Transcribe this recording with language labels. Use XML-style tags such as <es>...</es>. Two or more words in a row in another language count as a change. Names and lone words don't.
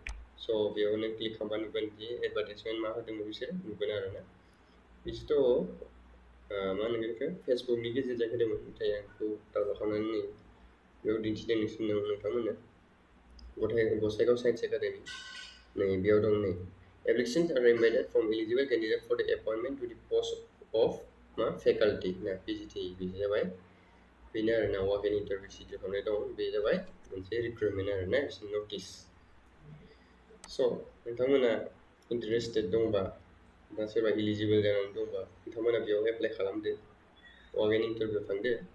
<brx>स' बेयाव नों क्लिक खालामबा नुगोन</brx> <en>the advertisement</en> <brx>मा होदोंमोन बिसोर नुगोन आरोना। बिसोरथ' मा होनो बेखौ फेसबुकनि गेजेरजों होदोंमोन, नाथाय आं बेखौ डाउनलड खालामनानै बेयाव दिन्थिदों नोंथांमोननो।</brx> <en>गसाइगाव साइन्स एकाडेमि</en> <brx>नै बेयाव दं नै</brx> <en>applications are invited from eligible candidate for the appointment to the post of मा फैकल्टी ना PGT</en> <brx>बे जाबाय बेनो आरोना</brx> <en>work in interview</en> <brx>शिडिउल खालामनाय दं। बे जाबाय मोनसे रिक्रुटमेन्ट आरोना बिसोरनि नटिस। स' नोंथांमोना इन्टारेस्टेड दंबा बा सोरबा इलिजिबल जानानै दंबा नोंथांमोना बेयाव एप्लाइ खालामदो,</brx> <en>work in interview</en> <brx>थांदो।</brx>